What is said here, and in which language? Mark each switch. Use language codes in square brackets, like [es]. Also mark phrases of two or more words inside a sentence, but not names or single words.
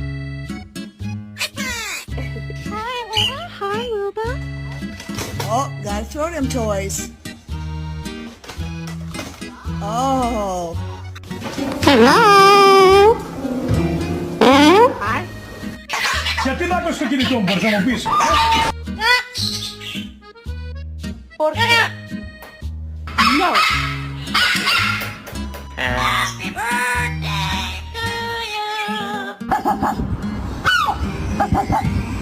[en] Hi, Luba. Hi, Luba. Oh, gotta throw them toys. Oh. Hello. Hi. [el] Γιατί να πες στο κινητό μου, μπορείς να μου πεις. [es] ¿Por qué? No. [en] Happy birthday to you.